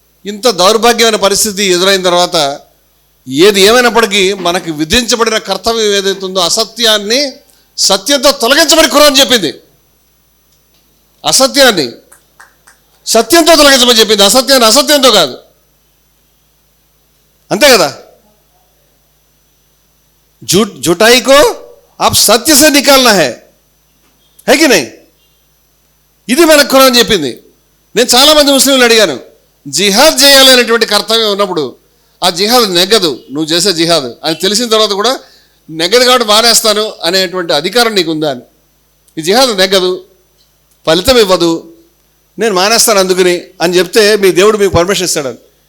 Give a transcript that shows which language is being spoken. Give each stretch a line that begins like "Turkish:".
Telugu: ఇంత దౌర్భాగ్యమైన పరిస్థితి ఎదురైన తర్వాత ఏది ఏమైనప్పటికీ మనకి విధించబడిన కర్తవ్యం ఏదైతుందో అసత్యాన్ని సత్యంతో తొలగించమని ఖురాన్ చెప్పింది. అసత్యాన్ని సత్యంతో తొలగించమని చెప్పింది, అసత్యాన్ని అసత్యంతో కాదు. అంతే కదా?
Hindi: झूठाई को आप सत्य से निकालना है कि नहीं?
Telugu: ఇది మనకు ఖురాన్ చెప్పింది. నేను చాలామంది ముస్లింలు అడిగాను, జిహాద్ చేయాలనేటువంటి కర్తవ్యం ఉన్నప్పుడు ఆ జిహాద్ నెగ్గదు, నువ్వు చేసే జిహాద్ అని తెలిసిన తర్వాత కూడా నెగ్గదు కాబట్టి మానేస్తాను అనేటువంటి అధికారం నీకు ఉందా అని. ఈ జిహాద్ నెగ్గదు, ఫలితం ఇవ్వదు, నేను మానేస్తాను అందుకుని అని చెప్తే మీ దేవుడు మీకు పర్మిషన్ ఇస్తాడని.